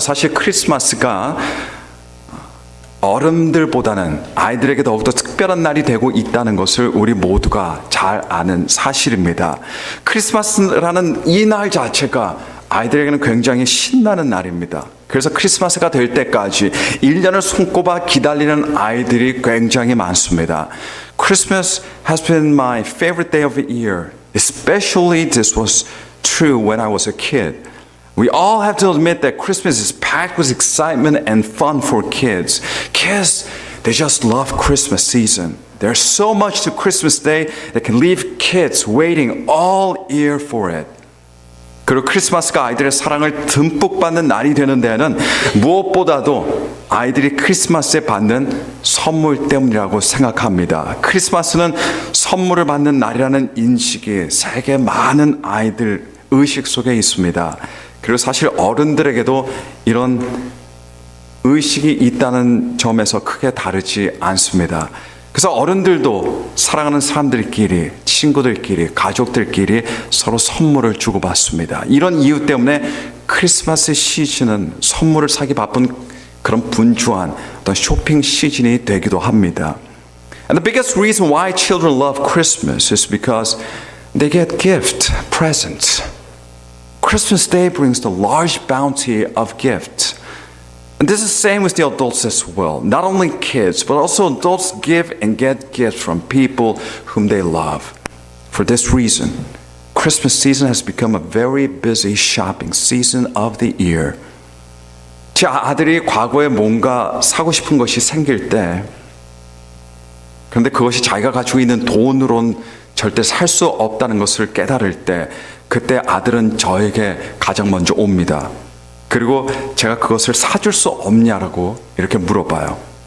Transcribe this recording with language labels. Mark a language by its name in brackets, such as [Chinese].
[Korean] 사실 크리스마스가 어른들보다는 아이들에게 더욱더 특별한 날이 되고 있다는 것을 우리 모두가 잘 아는 사실입니다. 크리스마스라는 이 날 자체가 아이들에게는 굉장히 신나는 날입니다. 그래서 크리스마스가 될 때까지 1년을 손꼽아 기다리는 아이들이 굉장히 많습니다. [English] Christmas has been my favorite day of the year. Especially this was true when I was a kid. We all have to admit that Christmas is packed with excitement and fun for kids. Kids, they just love Christmas season. There's so much to Christmas Day that can leave kids waiting all year for it. [Korean] 그리고 크리스마스가 아이들의 사랑을 듬뿍 받는 날이 되는 데에는 무엇보다도 아이들이 크리스마스에 받는 선물 때문이라고 생각합니다. 크리스마스는 선물을 받는 날이라는 인식이 세계 많은 아이들 의식 속에 있습니다. 그리고 사실 어른들에게도 이런 의식이 있다는 점에서 크게 다르지 않습니다. 그래서 어른들도 사랑하는 사람들끼리, 친구들끼리, 가족들끼리 서로 선물을 주고받습니다. 이런 이유 때문에 크리스마스 시즌은 선물을 사기 바쁜 그런 분주한 어떤 쇼핑 시즌이 되기도 합니다. [English] And the biggest reason why children love Christmas is because they get gift, presents. Christmas Day brings the large bounty of gifts. And this is the same with the adults as well. Not only kids, but also adults give and get gifts from people whom they love. For this reason, Christmas season has become a very busy shopping season of the year. [Korean] 제 아들이 과거에 뭔가 사고 싶은 것이 생길 때, 그런데 그것이 자기가 가지고 있는 돈으로는 절대 살 수 없다는 것을 깨달을 때, 그때 아들은 저에게 가장 먼저 옵니다. 그리고 제가 그것을 사줄 수 없냐라고 이렇게 물어봐요.